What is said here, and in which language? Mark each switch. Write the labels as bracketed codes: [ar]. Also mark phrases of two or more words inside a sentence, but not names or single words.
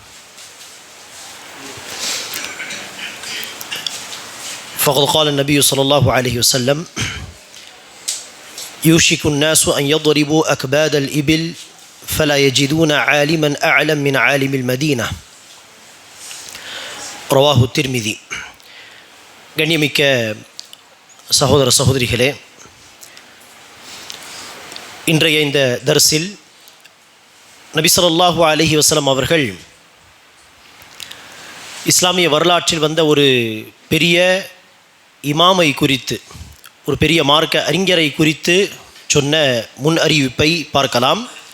[ar] فقد قال النبي صلى الله عليه وسلم يوشك الناس أن يضربوا أكباد الإبل فلا يجدون عالما أعلم من عالم المدينة. رواه الترمذي. [ta] கண்ணியமிக்க சகோதர சகோதரிகளே, இன்றைய இந்த தர்ஸில் நபி [ar] صلى الله عليه وسلم [ta] அவர்கள் இஸ்லாமிய வரலாற்றில் வந்த ஒரு பெரிய இமாமை குறித்து, ஒரு பெரிய மார்க்க அறிஞரை குறித்து சொன்ன முன் அறிவிப்பை பார்க்கலாம்.